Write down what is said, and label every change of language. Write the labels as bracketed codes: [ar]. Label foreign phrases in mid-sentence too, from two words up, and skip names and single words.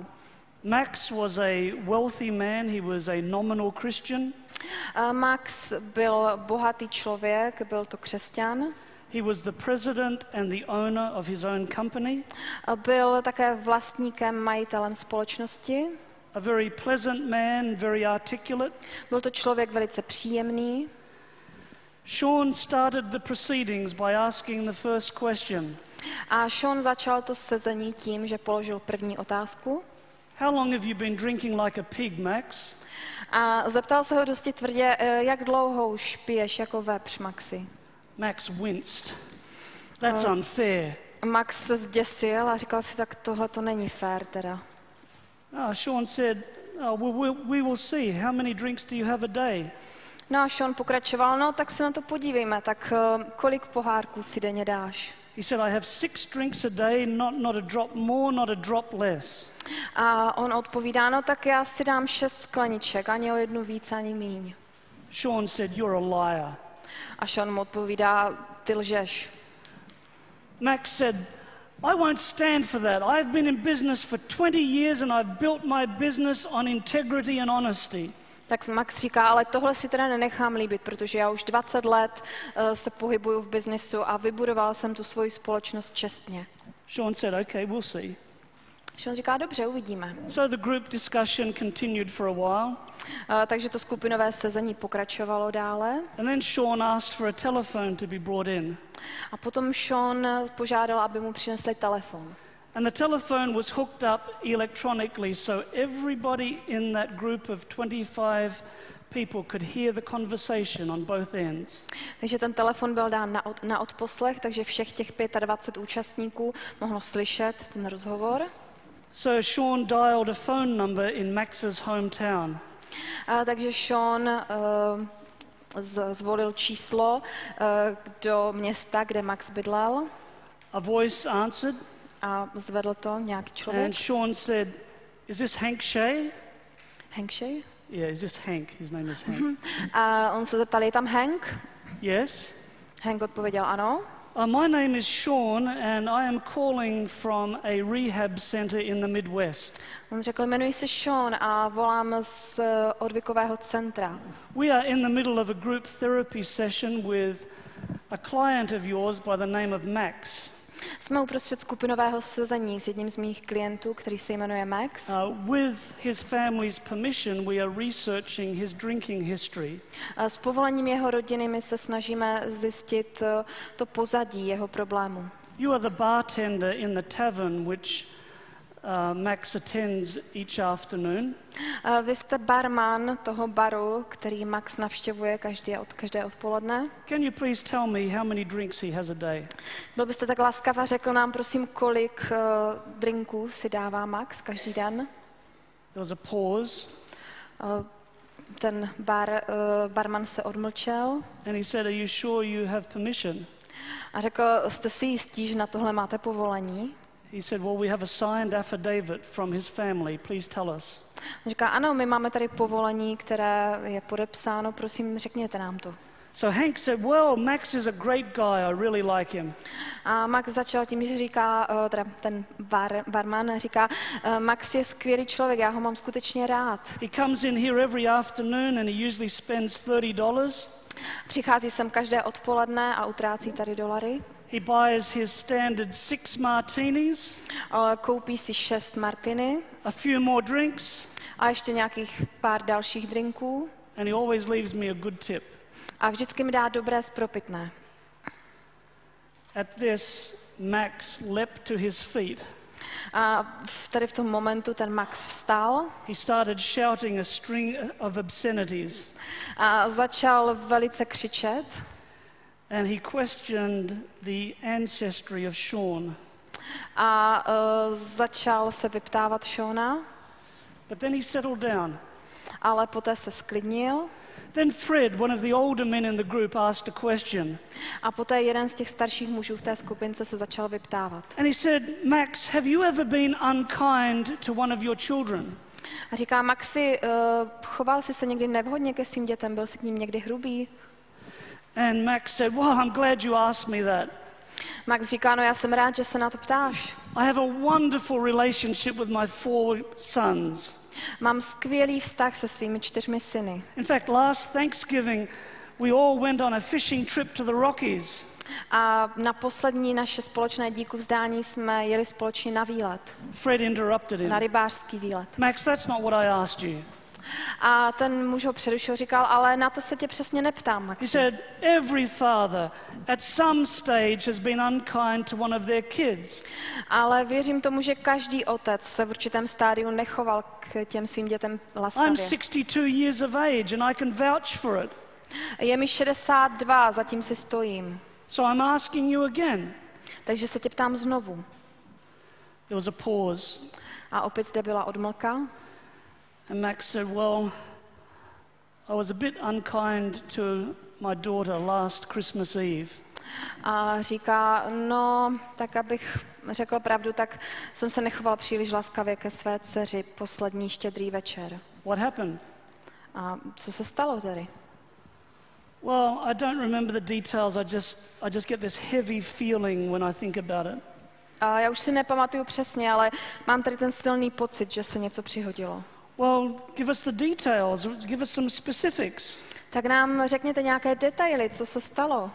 [en] Max was a wealthy man, he was a nominal Christian. [cs] Max byl bohatý člověk, byl to křesťan. [en] He was the president and the owner of his own company. [cs] Byl také vlastníkem, majitelem společnosti. [en] A very pleasant man, very articulate. [cs] Byl to člověk velice příjemný. [en] Sean started the proceedings by asking the first question. [cs] A Sean začal to sezení tím, že položil první otázku. [en] How long have you been drinking like a pig, Max? [cs] A zeptal se ho dosti tvrdě, jak dlouho už piješ jako vepř, Maxi. [en] Max winced. That's unfair. [cs] Max se zděsil a říkal si, tak tohle to není fér teda. [en] Sean said, we will see. How many drinks do you have a day? [cs] No a Sean pokračoval, no tak se na to podívejme, tak kolik pohárků si denně dáš? [en] He said, I have 6 drinks a day, not a drop more, not a drop less. [cs] A on odpovídá, no tak já si dám 6 skleniček, ani o jednu víc, ani míň. [en] Sean said, you're a liar. [cs] A Sean mu odpovídá, ty lžeš. [en] Max said, I won't stand for that. I've been in business for 20 years and I've built my business on integrity and honesty. [cs] Tak Max říká, ale tohle si teda nenechám líbit, protože já už 20 let se pohybuju v biznisu a vybudoval jsem tu svoji společnost čestně. [en] Sean said, okay, we'll see. [cs] Sean říká, dobře, uvidíme. [en] So the group discussion continued for a while. [cs] Takže to skupinové sezení pokračovalo dále. [en] And then Sean asked for a telephone to be brought in. [cs] A potom Sean požádal, aby mu přinesli telefon. [en] And the telephone was hooked up electronically, so everybody in that group of 25 people could hear the conversation on both ends. [cs] Takže ten telefon byl dán na odposlech, takže všech těch 25 účastníků mohlo slyšet ten rozhovor. [en] So Sean dialed a phone number in Max's hometown. [cs] Takže Sean zvolil číslo do města, kde Max bydlel. [en] A voice answered. [cs] A zvedl to nějaký člověk. [en] And Sean said, is this Hank Shea? Hank Shea? Yeah, is this Hank? His name is Hank. [cs] A on se zeptal, je tam Hank? [en] Yes. [cs] Hank odpověděl ano. [en] My name is Sean and I am calling from a rehab center in the Midwest. [cs] On řekl, jmenuji se Sean a volám z odvykového centra. [en] We are in the middle of a group therapy session with a client of yours by the name of Max. [cs] Jsme uprostřed skupinového sezení s jedním z mých klientů, který se jmenuje Max. [en] With his family's permission, we are researching his drinking history. [cs] S povolením jeho rodiny my se snažíme zjistit to pozadí jeho problému. [en] You are the bartender in the tavern which Max attends each afternoon. [cs] Vy jste barman toho baru, který Max navštěvuje každé odpoledne. [en] Can you please tell me how many drinks he has a day? [cs] Byl byste tak laskav a řekl nám, prosím, kolik drinků si dává Max každý den? [en] There was a pause. [cs] Ten barman se odmlčel. [en] And he said, are you sure you have permission? [cs] A řekl, jste si jistí, že na tohle máte povolení? [en] He said, well, we have a signed affidavit from his family. Please tell us. [cs] On říká, ano, my máme tady povolení, které je podepsáno, prosím, řekněte nám to. [en] So Hank said, well, Max is a great guy. I really like him. [cs] A Max začal tím, že říká, teda ten barman říká, Max je skvělý člověk, já ho mám skutečně rád. [en] He comes in here every afternoon and he usually spends $30. [cs] Přichází sem každé odpoledne a utrácí tady dolary. [en] He buys his standard 6 martinis. [cs] Koupí si 6 martiny. [en] A few more drinks. [cs] A ještě nějakých pár dalších drinků. [en] And he always leaves me a good tip. [cs] A vždycky mi dá dobré spropitné. [en] At this, Max leapt to his feet. [cs] A tady v tom momentu ten Max vstal. [en] He started shouting a string of obscenities. [cs] A začal velice křičet. [en] And he questioned the ancestry of Sean. [cs] A začal se vyptávat Seana. [en] But then he settled down. [cs] Ale poté se sklidnil. [en] Then Fred, one of the older men in the group, asked a question. [cs] A poté jeden z těch starších mužů v té skupince se začal vyptávat. [en] And he said, Max, have you ever been unkind to one of your children? [cs] A říká, Maxi, choval jsi se někdy nevhodně ke svým dětem, byl jsi k ním někdy hrubý? [en] And Max said, well, I'm glad you asked me that. [cs] Max říká, no já jsem rád, že se na to ptáš. [en] I have a wonderful relationship with my 4 sons. [cs] Mám skvělý vztah se svými 4 syny. [en] In fact, last Thanksgiving, we all went on a fishing trip to the Rockies. [cs] A na poslední naše společné díku vzdání jsme jeli společně na výlet, [en] Fred interrupted him. [cs] na rybářský výlet. [en] Max, that's not what I asked you. [cs] A ten muž ho přerušil, říkal, ale na to se tě přesně neptám, [en] He [cs] Maxi. [en] said, every father at some stage has been unkind to one of their kids. [cs] Ale věřím tomu, že každý otec se v určitém stádiu nechoval k těm svým dětem [en] I'm [cs] laskavě. [en] 62 years of age and I can vouch for it. [cs] Je mi 62, zatím si stojím. [en] So I'm asking you again. [cs] Takže se tě ptám znovu. [en] There was a pause. [cs] A opět zde byla odmlka. [en] And Max said, well, I was a bit unkind to my daughter last Christmas Eve. [cs] A říká, no, tak abych řekl pravdu, tak jsem se nechoval příliš laskavě ke své dceři poslední štědrý večer. [en] What happened? [cs] A co se stalo tedy? [en] Well, I don't remember the details. I just get this heavy feeling when I think about it. [cs] A já už si nepamatuju přesně, ale mám tady ten silný pocit, že se něco přihodilo. [en] Well, give us the details. Give us some specifics. [cs] Tak nám řekněte nějaké detaily, co se stalo.